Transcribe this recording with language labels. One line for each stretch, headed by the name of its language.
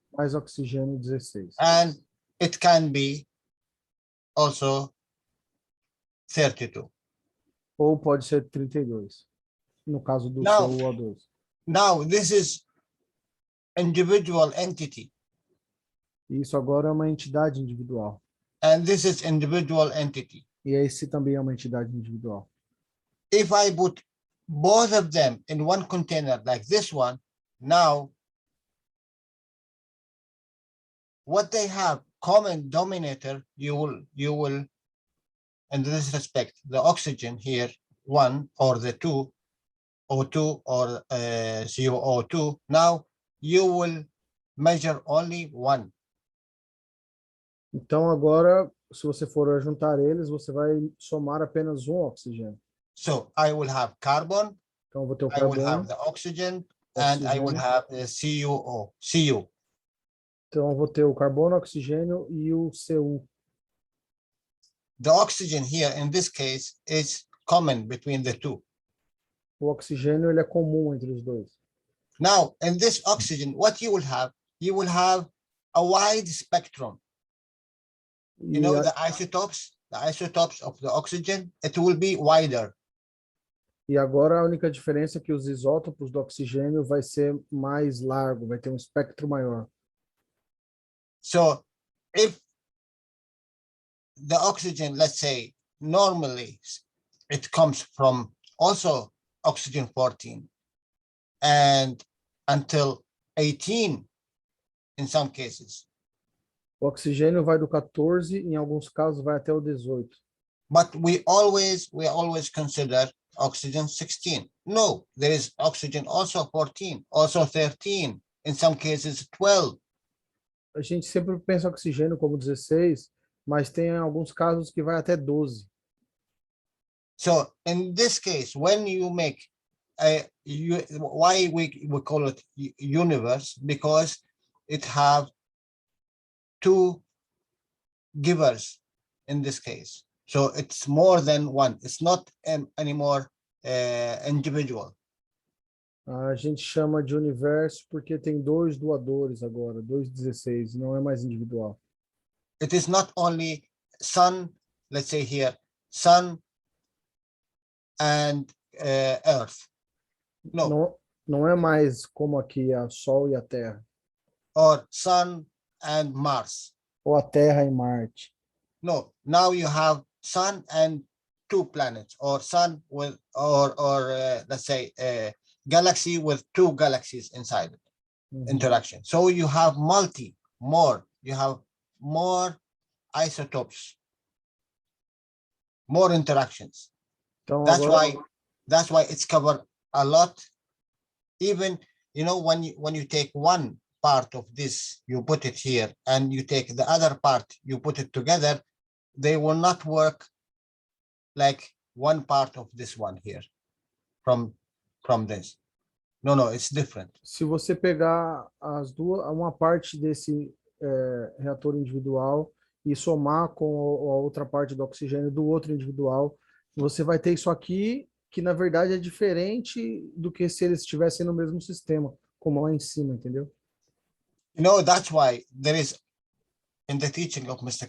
Portuguese: mais oxigênio 16.
English: And it can be also 32.
Portuguese: Ou pode ser 32, no caso do Não. CuO2.
English: Now, this is individual entity.
Portuguese: Isso agora é uma entidade individual.
English: And this is individual entity.
Portuguese: E esse também é uma entidade individual.
English: If I put both of them in one container like this one, now what they have common denominator, you will, in this respect, the oxygen here, 1 or the 2, O2 or CuO2, now you will measure only one.
Portuguese: Então agora, se você for juntar eles, você vai somar apenas um oxigênio.
English: So I will have carbon,
Portuguese: Então eu vou ter o
English: I will have
Portuguese: carbono,
English: the oxygen, and I will
Portuguese: oxigênio.
English: have the Cu.
Portuguese: Então eu vou ter o carbono, oxigênio e o Cu.
English: The oxygen here in this case is common between the two.
Portuguese: O oxigênio ele é comum entre os dois.
English: Now, in this oxygen, what you will have a wide spectrum. You know, the isotopes of the oxygen, it will be wider.
Portuguese: E agora a única diferença é que os isótopos do oxigênio vai ser mais largo, vai ter um espectro maior.
English: So if the oxygen, let's say, normally it comes from also oxygen 14 and until 18 in some cases.
Portuguese: O oxigênio vai do 14, em alguns casos vai até o 18.
English: But we always consider oxygen 16. No, there is oxygen also 14, also 13, in some cases 12.
Portuguese: A gente sempre pensa oxigênio como 16, mas tem alguns casos que vai até 12.
English: So in this case, when you make why we call it universe, because it have two givers in this case. So it's more than one. It's not anymore individual.
Portuguese: A gente chama de universo porque tem dois doadores agora, 2,16, não é mais individual.
English: It is not only sun, let's say here, sun and earth. No.
Portuguese: Não é mais como aqui a Sol e a Terra.
English: Or sun and Mars.
Portuguese: Ou a Terra e Marte.
English: No, now you have sun and two planets, or sun with, or let's say galaxy with two galaxies inside it. Interaction. So you have you have more isotopes, more interactions.
Portuguese: Então,
English: that's why it's covered a lot. Even, you know, when you take one part of this, you put it here, and you take the other part, you put it together, they will not work like one part of this one here from this. No, it's different.
Portuguese: Se você pegar uma parte desse reator individual e somar com a outra parte do oxigênio do outro individual, você vai ter isso aqui, que na verdade é diferente do que se eles estivessem no mesmo sistema, como lá em cima, entendeu?
English: You know, that's why there is, in the teaching of Mr.